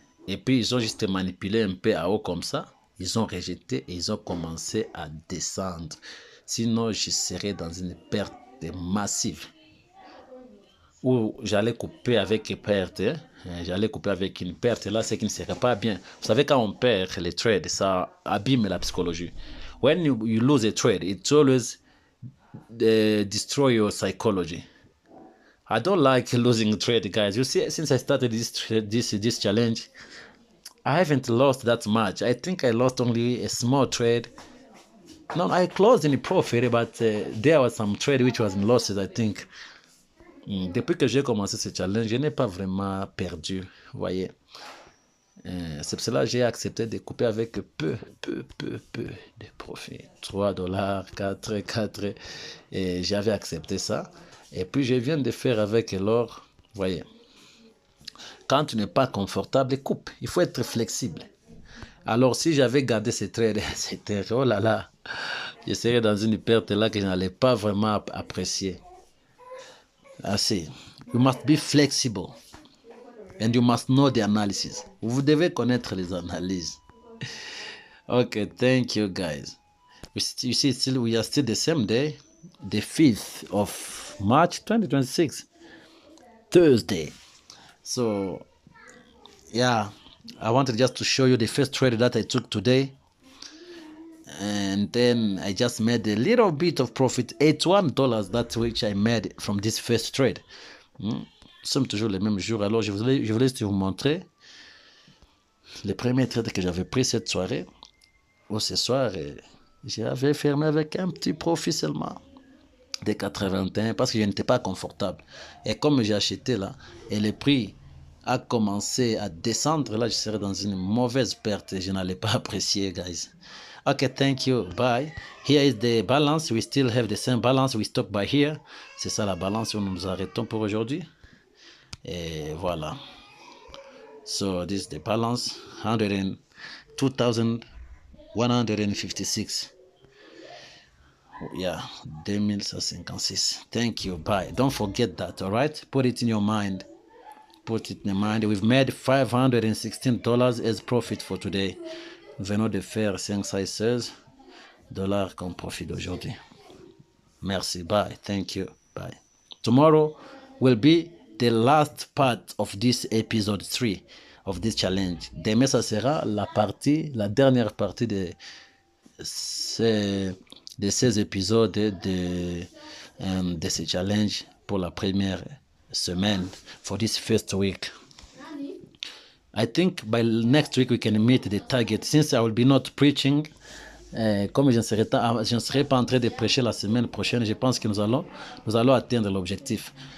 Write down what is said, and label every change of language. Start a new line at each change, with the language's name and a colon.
French: Et puis ils ont juste manipulé un peu à haut comme ça, ils ont rejeté et ils ont commencé à descendre. Sinon je serais dans une perte massive où j'allais couper avec perte. J'allais couper avec une perte là, c'est qui ne serait pas bien. Vous savez, quand on perd les trades, ça abîme la psychologie.
English: When you lose a trade, it always destroy your psychology. I don't like losing a trade, guys. You see, since I started this challenge, I haven't lost that much. I think I lost only a small trade. No, I closed in a profit, but there was some trade which was in losses, I think.
French: Depuis que j'ai commencé ce challenge, je n'ai pas vraiment perdu, vous voyez. C'est pour cela que j'ai accepté de couper avec peu de profit. 3 dollars, 4. Et j'avais accepté ça. Et puis je viens de faire avec l'or. Voyez. Quand tu n'es pas confortable, coupe. Il faut être flexible. Alors si j'avais gardé ces trades, c'était oh là là. Je serais dans une perte là que je n'allais pas vraiment apprécier.
English: Assez. You must be flexible. And you must know the analysis.
French: Vous devez connaître les analyses.
English: Okay, thank you guys. You see, still we are still the same day, the 5th of March 2026, Thursday. So, yeah, I wanted just to show you the first trade that I took today. And then I just made a little bit of profit, $81, that which I made from this first trade.
French: Nous sommes toujours les mêmes jours. Alors, je voulais vous montrer les premiers trades que j'avais pris cette soirée. Ce soir, j'avais fermé avec un petit profit seulement de 81 parce que je n'étais pas confortable. Et comme j'ai acheté là, et le prix a commencé à descendre, là, je serais dans une mauvaise perte et je n'allais pas apprécier, guys.
English: Okay, thank you. Bye. Here is the balance. We still have the same balance. We stop by here.
French: C'est ça la balance où nous nous arrêtons pour aujourd'hui. Et voilà.
English: So this is the balance. 2,156. Yeah, 2156. Thank you. Bye. Don't forget that, all right? Put it in your mind. Put it in your mind. We've made $516 as profit for today.
French: Nous venons de faire $516 comme profit d'aujourd'hui.
English: Merci. Bye. Thank you. Bye. Tomorrow will be the last part of this episode 3 of this challenge.
French: Demain, ça sera la dernière partie de ces épisodes de ce challenge pour la première semaine,
English: for this first week. I think by next week we can meet the target. Since I will be not preaching,
French: comme je ne serai pas en train de prêcher la semaine prochaine, je pense que nous allons atteindre l'objectif.